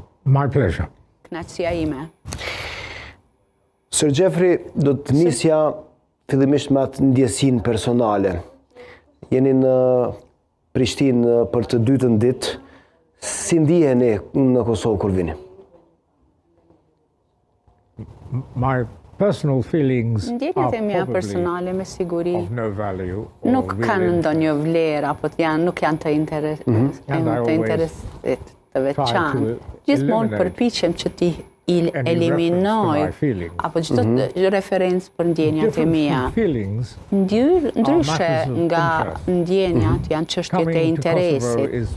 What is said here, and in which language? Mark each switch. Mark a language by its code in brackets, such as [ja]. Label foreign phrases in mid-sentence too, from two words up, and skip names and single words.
[en] My pleasure. [sq] Kënaqësia ime. Sir Jeffrey, do të nisja fillimisht me atë ndjesinë personale. Jeni në Prishtinë për të dytën ditë. Si ndiheni në Kosovë kur vini? [en] My personal feelings [sq] Ndjenjat e mia [en] are [sq] personale me siguri [en] of no value or [sq] nuk kanë [en] real [sq] ndonjë vlerë apo nuk janë të interesit të veçantë. Gjithmonë përpiqem që ti eliminoj apo çdo referencë për ndjenjat e mia. Ndryshe nga ndjenjat janë çështjet e interesit.